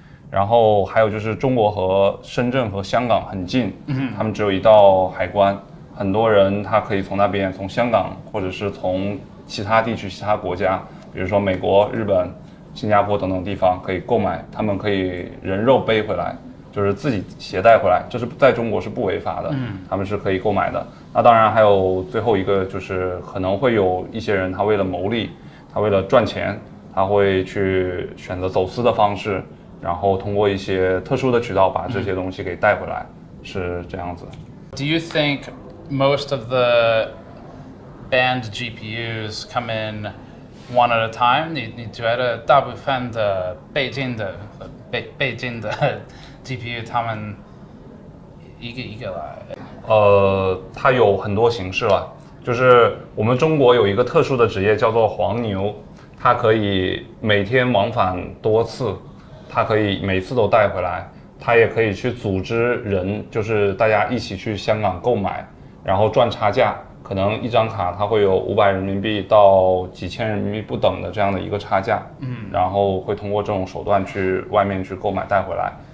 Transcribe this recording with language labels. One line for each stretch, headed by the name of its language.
Chinese: 然后还有就是中国和深圳和香港很近，他们只有一道海关，很多人他可以从那边，从香港或者是从其他地区、其他国家，比如说美国、日本、新加坡等等地方可以购买，他们可以人肉背回来，就是自己携带回来，这是在中国是不违法的，他们是可以购买的。那当然还有最后一个就是可能会有一些人他为了牟利，他为了赚钱，他会去选择走私的方式，然后通过一些特殊的渠道把这些东西给带回来，是这样子。
English: Do you think most of the banned GPUs come in one at a time?
Chinese: 你觉得大部分的北京的 GPU 他们一个一个来？它有很多形式了，就是我们中国有一个特殊的职业叫做黄牛，它可以每天往返多次，它可以每次都带回来，它也可以去组织人，就是大家一起去香港购买，然后赚差价，可能一张卡它会有500人民币到几千人民币不等的这样的一个差价，然后会通过这种手段去外面去购买带回来。